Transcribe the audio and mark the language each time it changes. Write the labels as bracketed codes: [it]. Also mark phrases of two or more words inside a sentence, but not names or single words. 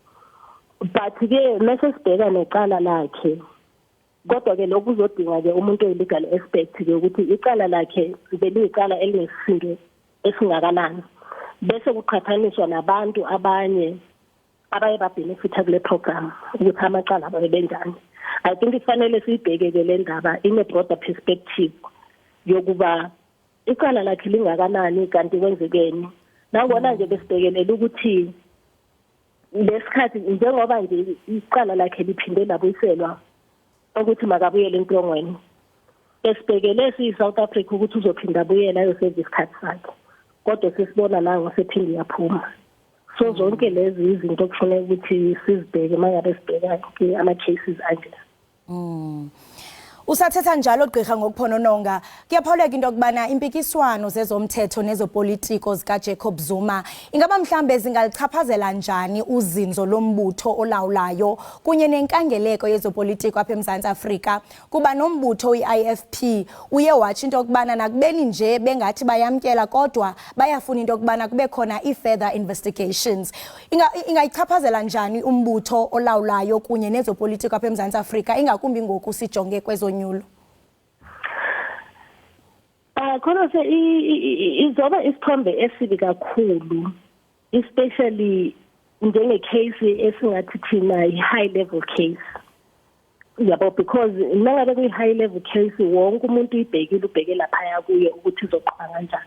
[zu] But-ke mase sibheka necala lakhe kodwa-ke lokhu uzodinga-ke umuntu oyi- [en] legal aspect- [zu] ke ukuthi icala lakhe beliyicala elinesisindo esingakanani bese kuqhathaniswa nabantu abanye abaye babhenefitha kule program ukuthi amacala abo benjani. [en] I think [zu] kufanele siyibheke-ke le ndaba [en] in a broader perspective [zu] yokuba icala lakhe lingakanani kanti kwenzekeni. Nangona nje besibhekelela ukuthi lesikhathi njengoba nje icala lakhe liphinde labuyiselwa ukuthi makabuyele entongweni esibhekele siyi-South Africa ukuthi uzophinda abuyela ayoseva isikhathi sakhe kodwa sesibona nango sephinde yaphuma. So zonke lezi izinto kufanele ukuthi sizibheke mangabe sibheka ama-cases anje. [xh] Usathetha njalo gqirha ngokuphonononga kuyaphawuleka into yokubana impikiswano zezomthetho nezopolitiko zikaJacob Zuma ingaba mhlambe zingalichaphazela njani uzinzo lombutho olawulayo kunye nenkangeleko yezopolitiko apha eMzantsi Afrika kuba nombutho i-IFP uye watsho into yokubana nakubeni nje bengathi bayamkela kodwa bayafuna into yokubana kube khona i- [en] further investigations. [xh] Ingayichaphazela njani umbutho olawulayo kunye nezopolitiko apha eMzantsi Afrika ingakumbi ngoku sijonge kwezonyulo? [zu] Khona izoba isithombe esibi kakhulu especially njenge case esingathi thina i- [en] high level case [zu] yabo because nangabe kuyi [en] high level case [zu] wonke umuntu uyibhekile ubheke lapha kuye ukuthi izoqhubeka kanjani.